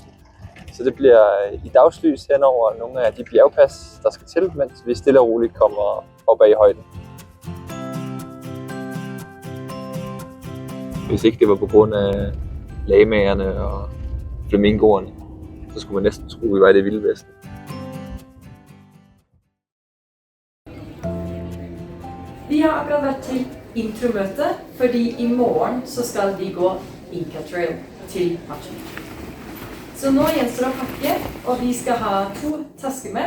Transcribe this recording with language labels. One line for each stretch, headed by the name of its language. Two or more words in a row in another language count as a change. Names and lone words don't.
Danish: Så det bliver i dagslys hen over nogle af de bjergpas, der skal til, mens vi stille og roligt kommer op ad i højden. Hvis ikke det var på grund af lagmagerne og flamingoerne, så skulle man næsten tro, at vi var i det vilde vesten.
Norwegian: Vi har akkurat vært til intromøte, fordi i morgen så skal vi gå Inca Trail til Machu Picchu. Så nå gjenstår det å pakke, og vi skal ha 2 tasker med.